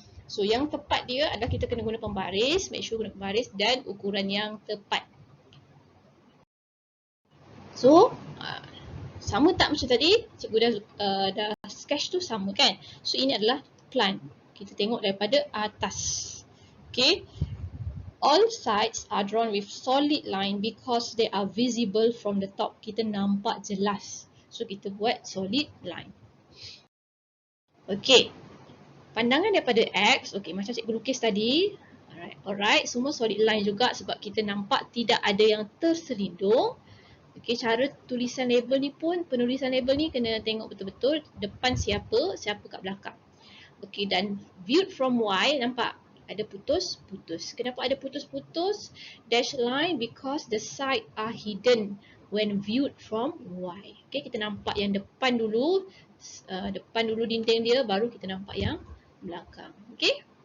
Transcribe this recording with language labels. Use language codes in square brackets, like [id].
[ms] So, yang tepat dia adalah kita kena guna pembaris, [en] make sure [ms] guna pembaris dan ukuran yang tepat. So, sama tak macam tadi? Cikgu dah sketch tu sama kan? So, ini adalah plan. Kita tengok daripada atas. Okay. [en] All sides are drawn with solid line because they are visible from the top. [ms] Kita nampak jelas. So, kita buat solid line. Okay. Pandangan daripada X, okey macam cikgu lukis tadi. Alright, semua solid line juga sebab kita nampak tidak ada yang terselindung. Okey, cara tulisan label ni pun, penulisan label ni kena tengok betul-betul depan siapa, siapa kat belakang. Okey, dan [en] viewed from Y, [ms] nampak ada putus-putus. Kenapa ada putus-putus? [en] Dash line because the side are hidden when viewed from Y. [ms] Okey, kita nampak yang depan dulu dinding dia, baru kita nampak yang belakang. Okey?